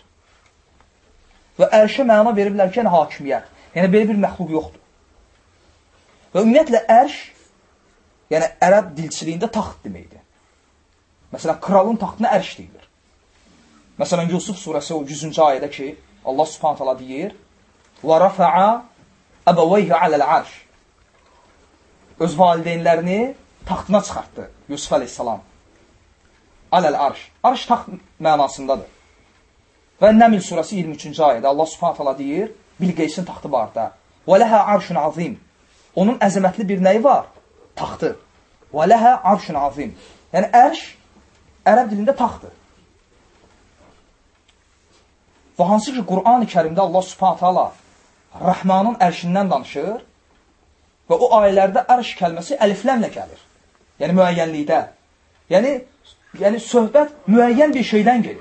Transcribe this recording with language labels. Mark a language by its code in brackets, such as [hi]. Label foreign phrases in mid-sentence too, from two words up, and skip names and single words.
[az] Və ərşə məna veriblər ki, yəni hakimiyyət. Yəni, belə bir məxluq yoxdur. Və ümumiyyətlə, ərş, yəni ərəb dilçiliyində taxt deməkdir. Məsələn, kralın taxtına ərş deyilir. Məsələn, Yusuf surəsi o 100-cü ayədə ki, [ar] الله سبحانه تعالى [az] deyir: [ar] وَرَفَعَ أَبَوَيْهِ عَلَى الْعَرْشِ. [az] Öz valideynlərini taxtına çıxartdı Yusuf aleyhissalam. [ar] على العرش. [az] Arş taxt mənasındadır. Və Nəml surəsi 23-cü ayədə [ar] الله سبحانه تعالى [az] deyir, Bilqeysin taxtı var da. [ar] وَلَهَا عَرْشٌ عَظِيمٌ. [az] Onun əzəmətli bir nəyi var? Taxtı. [ar] وَلَهَا عَرْشٌ عَظِيمٌ. [az] Yəni, ərş ərəb dilində taxtdır. Və hansı ki, Qur'an-ı Kərimdə [ar] الله سبحانه تعالى [az] Rahmanın ərşindən danışır və o ayələrdə ərş kəlməsi əlifləmlə gəlir. Yəni, müəyyənlikdə. Yəni, söhbət müəyyən bir şeydən gelir.